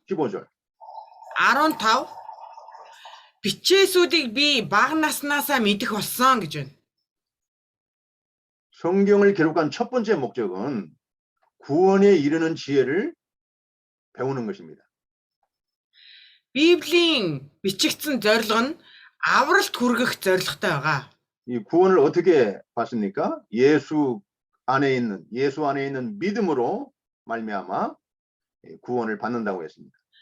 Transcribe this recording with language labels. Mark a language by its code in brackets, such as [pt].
[ko] 15절. [mn] 15 бичээсүүдийг би бага наснаасаа мэдэх болсон гэж байна. [ko] 성경을 기록한 첫 번째 목적은 구원에 이르는 지혜를 배우는 것입니다. [mn] Библийн бичигдсэн зорилго нь авралт хүргэх зорилготой байгаа. [ko] 이 구원을 어떻게 받습니까? 예수 안에 있는 믿음으로 말미암아 구원을 받는다고 했습니다.